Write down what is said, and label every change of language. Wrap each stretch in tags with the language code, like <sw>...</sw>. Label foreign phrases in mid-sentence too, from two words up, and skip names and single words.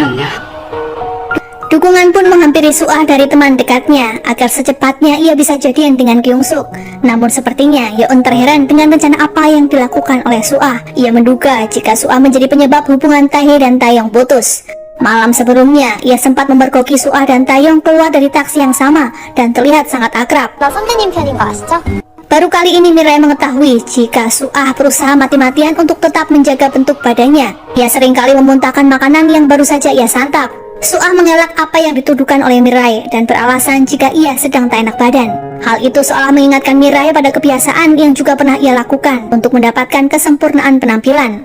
<id>Dukungan pun menghampiri Soah dari teman dekatnya agar secepatnya ia bisa jadian dengan Kyung-suk. Namun sepertinya Yeon terheran dengan rencana apa yang dilakukan oleh Soah. Ia menduga jika Soah menjadi penyebab hubungan Tae dan Taeyong putus. Malam sebelumnya, ia sempat memergoki Soah dan Taeyong keluar dari taksi yang sama dan terlihat sangat akrab.</id> <ko>나 선배님 편인 거 아시죠?</ko> <id>Baru kali ini Mirai mengetahui jika Soah berusaha mati-matian untuk tetap menjaga bentuk badannya. Ia seringkali memuntahkan makanan yang baru saja ia santap. Soah mengelak apa yang dituduhkan oleh Mirai dan beralasan jika ia sedang tak enak badan. Hal itu seolah mengingatkan Mirai pada kebiasaan yang juga pernah ia lakukan untuk mendapatkan kesempurnaan penampilan.</id>